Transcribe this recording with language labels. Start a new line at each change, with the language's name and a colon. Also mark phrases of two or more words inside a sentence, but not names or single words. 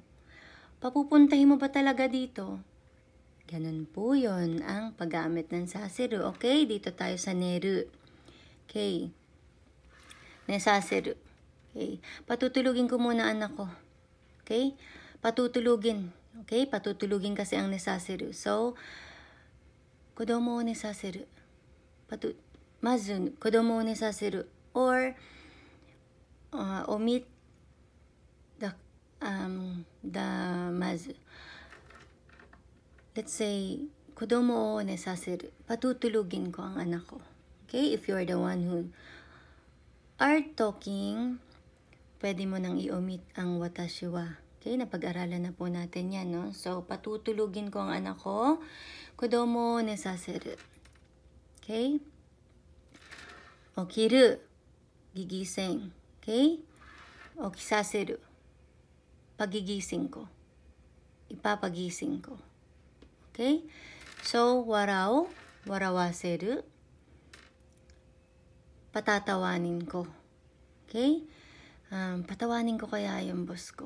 Filipino: Papupuntahin mo ba talaga dito? Ganun po yun ang paggamit ng saseru. Okay, dito tayo sa neru. Okay. Nesaseru. Okay. Patutulugin ko muna anak ko. Okay? Patutulugin. Okay? Patutulugin kasi ang nesaseru.
English: So,
Japanese: 子供を寝させる. まず、子供を寝させる.
English: Or, omit let's say,
Japanese: 子供を寝させる.
Filipino: Patutulugin ko ang anak ko.
English: Okay? If you're the one who are talking,
Filipino: pwede mo nang i-omit ang
Japanese: 私は.
Filipino: Okay? Napag-aralan na po natin yan, no? So, patutulugin ko ang anak ko.
Japanese: 子供を寝させる. Okay? 起きる. Gigising. Okay? 起きさせる.
Filipino: Pagigising ko. Ipapagising ko. Okay?
Japanese: So, waraw, warawaseru.
Filipino: Patatawanin ko. Okay? Patawanin ko kaya yung boss ko.